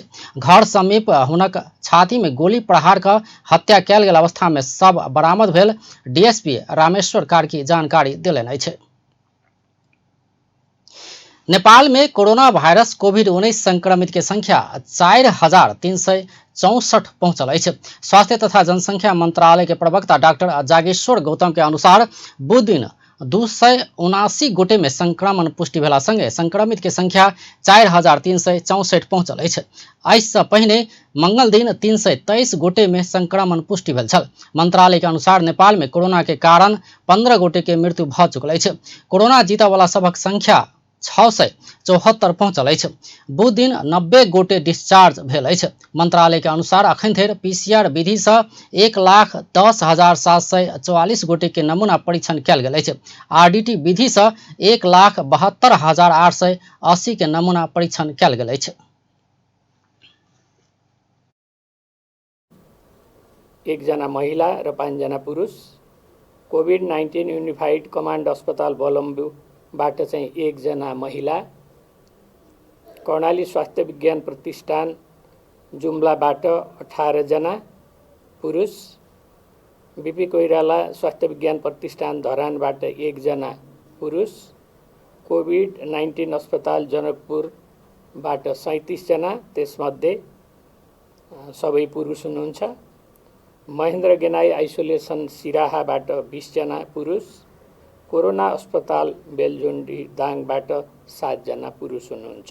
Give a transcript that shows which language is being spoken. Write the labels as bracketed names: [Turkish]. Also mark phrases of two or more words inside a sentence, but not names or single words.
[Maithili] घर समीप हुनक छाती में गोली प्रहार क हत्या कयल गेल अवस्था में शव बरामद भेल डीएसपी रामेश्वर कार्की जानकारी देलनि अछि। नेपाल में कोरोना वायरस कोविड-19 संक्रमित के संख्या 4364 पहुंचल है। स्वास्थ्य तथा जनसंख्या मंत्रालय के प्रवक्ता डॉक्टर जागेश्वर गौतम के अनुसार बुध दिन 279 गोटे में संक्रमण पुष्टि भेला संगे संक्रमित के संख्या 4364 पहुंचल है। एहिसँ पहिने मंगल दिन 323 गोटे में संक्रमण पुष्टि भेल छल। मंत्रालय के अनुसार नेपाल में कोरोना के कारण 15 गोटे के मृत्यु भ चुकल है। कोरोना जीता वाला सबक संख्या 674 पहुंचल है। बुध दिन 90 गोटे डिस्चार्ज भेल है। मंत्रालय के अनुसार अखन धरि पीसीआर विधि से 1,10,744 गोटे के नमूना परीक्षण कयल गेल है। आरडीटी विधि से 1,72,880 के नमूना परीक्षण कयल गेल है। [Nepali] एकजना महिला र 5 जना पुरुष कोभिड-19 [English] unified command [Nepali] अस्पताल बलम्बुबाट चाहिँ 1 जना महिला, कर्णाली स्वास्थ्य विज्ञान प्रतिष्ठान जुम्लाबाट 18 जना पुरुष, बीपी कोइराला स्वास्थ्य विज्ञान प्रतिष्ठान धरानबाट 1 जना पुरुष, कोभिड-19 अस्पताल जनकपुरबाट 37 जना, त्यसमध्ये सबै पुरुष हुनुहुन्छ। महेन्द्र गेनाई आइसोलेसन सिराहाबाट 20 जना पुरुष, कोरोना अस्पताल बेलजोन्डी दाङबाट 7 जना पुरुष हुनुहुन्छ।